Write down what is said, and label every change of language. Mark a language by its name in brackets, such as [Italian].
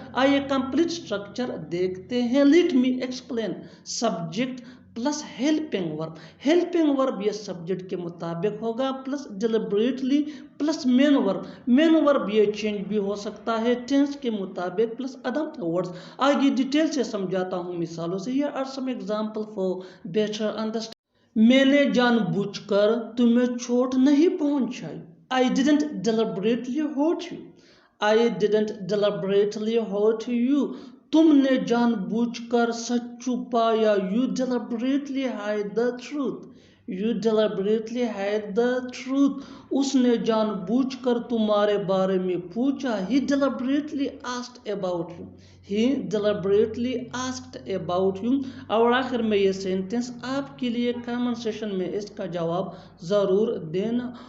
[Urdu] آئیے complete structure دیکھتے ہیں. [English] Let me explain. Subject plus helping verb. Helping verb [Urdu] یہ سبجیکٹ کے مطابق ہوگا [English] Plus deliberately plus main verb. [Urdu] مین ورب یہ چینج بھی ہو سکتا ہے ٹینس کے مطابق [English] Plus other words. [Urdu] آگے ڈیٹیل سے سمجھاتا ہوں مثالوں سے. [English] Here are some examples for better understanding. [Urdu] میں نے جان بوجھ کر تمہیں چوٹ نہیں پہنچائی. [English] I didn't deliberately hurt you. I didn't deliberately hurt you. [Urdu] تم نے جان بوجھ کر سچ چھپایا. [English] You deliberately hide the truth. You deliberately hide the truth. [Urdu] اس نے جان بوجھ کر تمہارے بارے میں پوچھا. [English] He deliberately asked about you. He deliberately asked about you. [Urdu] اور آخر میں یہ سینٹنس آپ کے لیے کامنٹ سیشن میں اس کا جواب ضرور دینا.